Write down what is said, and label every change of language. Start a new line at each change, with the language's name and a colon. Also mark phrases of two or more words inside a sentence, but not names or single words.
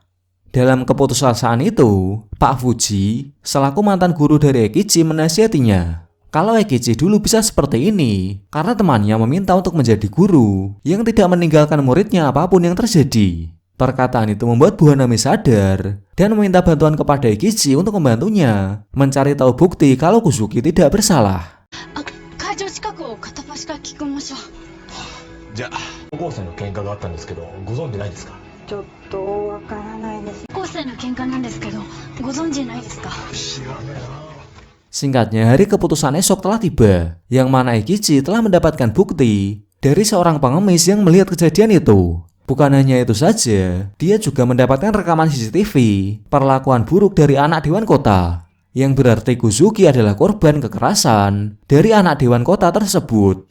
Indonesian: Dalam keputusasaan itu, Pak Fuji, selaku mantan guru dari Eikichi menasihatinya kalau Eikichi dulu bisa seperti ini karena temannya meminta untuk menjadi guru yang tidak meninggalkan muridnya apapun yang terjadi. Perkataan itu membuat Bu Honami sadar dan meminta bantuan kepada Eikichi untuk membantunya mencari tahu bukti kalau Kusugi tidak bersalah.
Japanese: じゃあ高校生の喧嘩があったんですけどご存知ないですかちょっとわからないです。高校生の喧嘩なんですけど、ご存知ないですか？知らねえな
Indonesian: Singkatnya, hari keputusan esok telah tiba, yang mana Eikichi telah mendapatkan bukti dari seorang pengemis yang melihat kejadian itu. Bukan hanya itu saja, dia juga mendapatkan rekaman CCTV perlakuan buruk dari anak Dewan Kota, yang berarti Kusugi adalah korban kekerasan dari anak Dewan Kota tersebut.